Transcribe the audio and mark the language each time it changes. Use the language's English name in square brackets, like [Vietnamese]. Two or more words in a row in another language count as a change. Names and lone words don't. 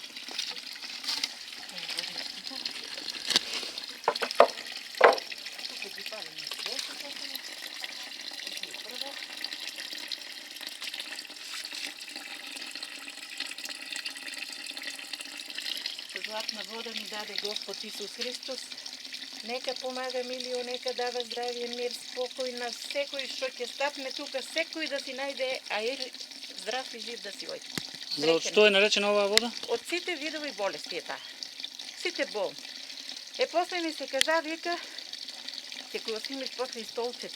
[Bulgarian] Тук ги палим на свещата. Тук е първа. Златна вода ми даде Господ Исус Христос. [Macedonian] Нека помага милио, нека дава здравие, мир, спокой на всекој што ќе стапне тука, секој да си најде, а и здрав и жив да си ојде. За што е наречена оваа вода? [Bulgarian] От сите видови болести е таа. [Macedonian] Сите болни. После ми се каза, вика, ќе го снимиш после и столчето.